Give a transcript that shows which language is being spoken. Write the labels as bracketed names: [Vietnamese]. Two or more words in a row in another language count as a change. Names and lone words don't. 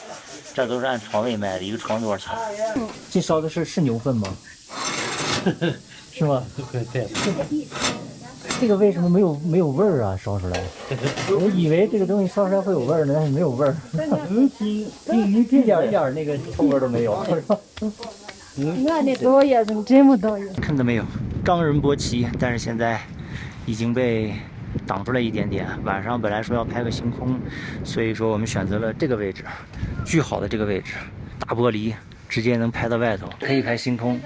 [Chinese] 這都是按床位賣的，一個床多少錢？這燒的是牛糞嗎？是嗎？對。這個為什麼沒有味兒啊？燒出來，我以為這個東西燒出來會有味兒呢，但是沒有味兒。你一點那個臭味都沒有，是吧？那你多也怎麼這麼多？看到沒有？冈仁波齊，但是现在已经被挡出来一点点。晚上本来说要拍个星空，所以说我们选择了这个位置，巨好的这个位置，大玻璃直接能拍到外头，可以拍星空。